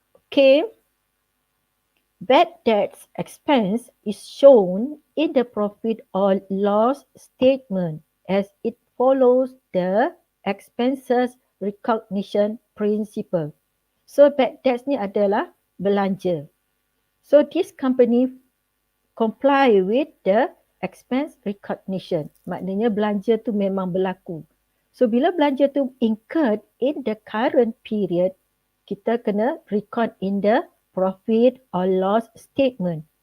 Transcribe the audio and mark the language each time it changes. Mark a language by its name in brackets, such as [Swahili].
[English] Okay. Bad debts expense is shown in the profit or loss statement as it follows the expenses recognition principle. So bad debts [Malay] ni adalah belanja. [English] So this company comply with the expense recognition. [Malay] Maknanya belanja tu memang berlaku. [English] So [Malay] bila belanja tu [English] incurred in the current period, [Malay] kita kena [English] record in the profit or loss statement.